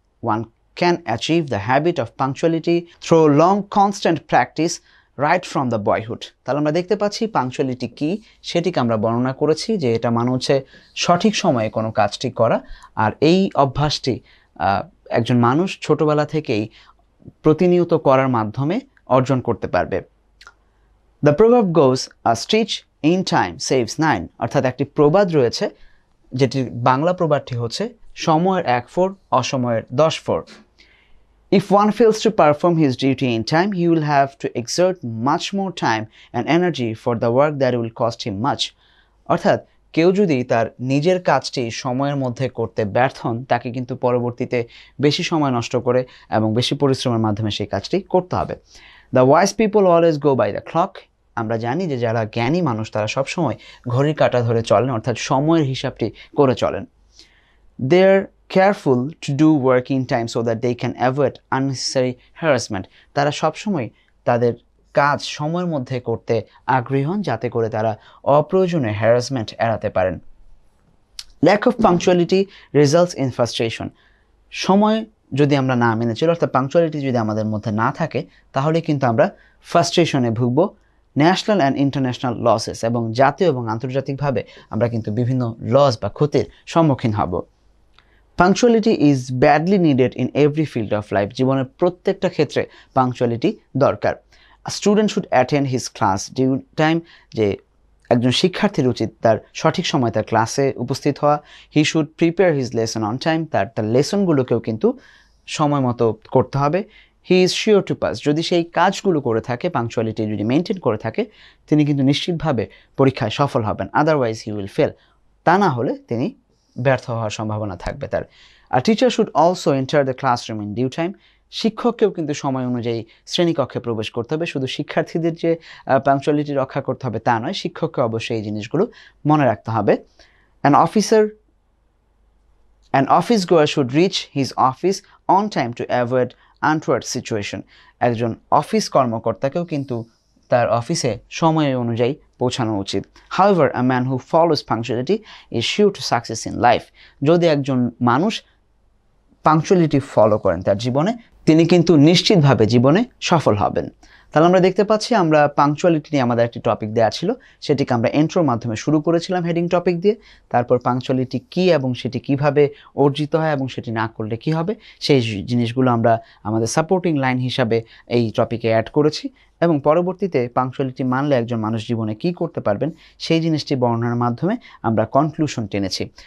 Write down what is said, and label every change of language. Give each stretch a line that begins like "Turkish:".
English: One can achieve the habit of punctuality through long constant practice right from the boyhood.
Bangla: তাহলে আমরা দেখতে পাচ্ছি punctuality কি সেটিকে আমরা বর্ণনা করেছি যে এটা মানে হচ্ছে সঠিক সময়ে কোনো কাজটি করা, আর এই অভ্যাসটি একজন মানুষ ছোটবেলা থেকেই প্রতিনিয়ত করার মাধ্যমে অর্জন করতে পারবে।
English: The proverb goes, a stitch in time saves nine.
Bangla: অর্থাৎ একটি প্রবাদ রয়েছে যেটির বাংলা প্রবাদটি হচ্ছে, সময়ের 1 ফোর অসময়ের 10 four.
English: If one fails to perform his duty in time, he will have to exert much more time and energy for the work that will cost him much.
Bangla: অর্থাৎ কেউ যদি তার নিজের কাজটি সময়ের মধ্যে করতে ব্যর্থ হন, তাকে কিন্তু পরবর্তীতে বেশি সময় নষ্ট করে এবং বেশি পরিশ্রমের মাধ্যমে সেই কাজটি করতে হবে।
English: The wise people always go by the clock.
Bangla: আমরা জানি যে যারা জ্ঞানী মানুষ তারা সবসময় ঘড়ির কাঁটা ধরে চলেন, অর্থাৎ সময়ের হিসাবটি করে চলেন।
English: They're careful to do work in time so that they can avoid unnecessary harassment.
Bangla: তারা সবসময় তাদের কাজ সময়ের মধ্যে করতে আগ্রহী হন, যাতে করে তারা অপ্রয়োজনীয় হ্যারাসমেন্ট এড়াতে পারেন।
English: Lack of punctuality results in frustration.
Bangla: সময় যদি আমরা না মেনে চলি, অর্থাৎ পাংচুয়ালিটি যদি আমাদের মধ্যে না থাকে, তাহলে কিন্তু আমরা ফ্রাস্ট্রেশনে ভুগব।
English: national and international losses,
Bangla: এবং জাতীয় এবং আন্তর্জাতিকভাবে আমরা কিন্তু বিভিন্ন লস বা ক্ষতির সম্মুখীন হব।
English: Punctuality is badly needed in every field of life.
Bangla: জীবনের প্রত্যেকটা ক্ষেত্রে পাংচুয়ালিটি দরকার।
English: Student should attend his class due time.
Bangla: যে একজন শিক্ষার্থীর উচিত তার সঠিক সময় তার ক্লাসে উপস্থিত হওয়া।
English: He should prepare his lesson on time.
Bangla: তার লেসনগুলোকেও কিন্তু সময় মতো করতে হবে।
English: He is sure to pass.
Bangla: যদি সেই কাজগুলো করে থাকে, পাংচুয়ালিটি যদি মেনটেন করে থাকে, তিনি কিন্তু নিশ্চিতভাবে পরীক্ষায় সফল হবেন।
English: Otherwise he will fail.
Bangla: তা না হলে তিনি ব্যর্থ হওয়ার সম্ভাবনা থাকবে তার। আর
English: Teacher should also enter the classroom in due time.
Bangla: শিক্ষককেও কিন্তু সময় অনুযায়ী শ্রেণীকক্ষে প্রবেশ করতে হবে। শুধু শিক্ষার্থীদের যে পাংচুয়ালিটি রক্ষা করতে হবে তা নয়, শিক্ষককে অবশ্যই এই জিনিসগুলো মনে রাখতে হবে।
English: An office goer should reach his office on time to avoid untoward situation.
Bangla: একজন অফিস কর্মকর্তাকেও কিন্তু তার অফিসে সময় অনুযায়ী পৌঁছানো উচিত।
English: However, a man who follows punctuality is sure to success in life.
Bangla: যদি একজন মানুষ পাংচুয়ালিটি ফলো করেন তার জীবনে, তিনি কিন্তু নিশ্চিতভাবে জীবনে সফল হবেন। তাহলে আমরা দেখতে পাচ্ছি আমরা পাংচুয়ালিটি নিয়ে আমাদের একটি টপিক দেওয়া ছিল, সেটিকে আমরা ইন্ট্রোর মাধ্যমে শুরু করেছিলাম হেডিং টপিক দিয়ে। তারপর পাংচুয়ালিটি কি এবং সেটি কিভাবে অর্জিত হয় এবং সেটি না করলে কি হবে, সেই জিনিসগুলো আমরা আমাদের সাপোর্টিং লাইন হিসাবে এই টপিকে অ্যাড করেছি এবং পরবর্তীতে পাংচুয়ালিটি মানলে একজন মানুষ জীবনে কি করতে পারবেন সেই জিনিসটি বর্ণনার মাধ্যমে আমরা কনক্লুশন টেনেছি।